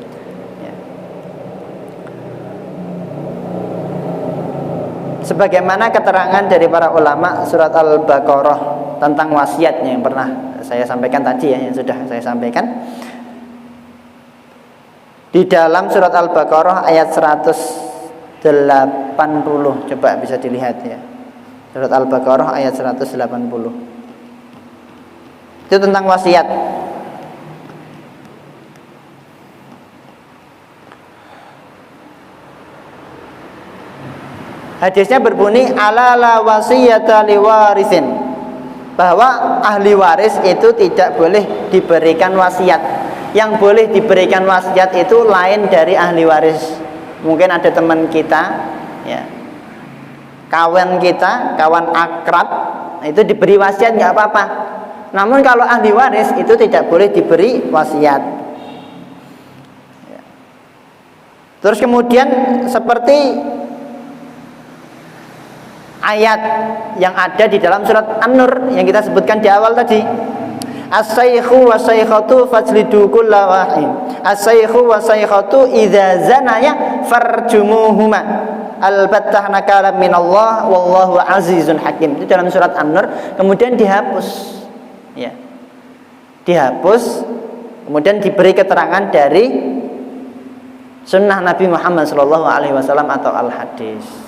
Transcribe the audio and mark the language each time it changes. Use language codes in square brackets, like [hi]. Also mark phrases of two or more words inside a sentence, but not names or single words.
[id] Sebagaimana keterangan dari para ulama surat Al-Baqarah tentang wasiatnya yang pernah saya sampaikan tadi ya, yang sudah saya sampaikan di dalam surat Al-Baqarah ayat 180, coba bisa dilihat ya, surat Al-Baqarah ayat 180 itu tentang wasiat. Hadisnya berbunyi [ar] ألا لا وصية لوارث, [id] bahwa ahli waris itu tidak boleh diberikan wasiat. Yang boleh diberikan wasiat itu lain dari ahli waris. Mungkin ada teman kita ya, kawan kita, kawan akrab itu diberi wasiat nggak apa-apa. Namun kalau ahli waris itu tidak boleh diberi wasiat. Terus kemudian seperti ayat yang ada di dalam surat An-Nur yang kita sebutkan di awal tadi, [ar] الشيخ والشيخة فاجلدوا كل واحد، الشيخ والشيخة إذا زنيا فارجموهما البتة نكالا من الله والله عزيز حكيم. [id] Itu dalam surat An-Nur, kemudian dihapus ya, dihapus, kemudian diberi keterangan dari sunnah Nabi Muhammad SAW atau al-hadis.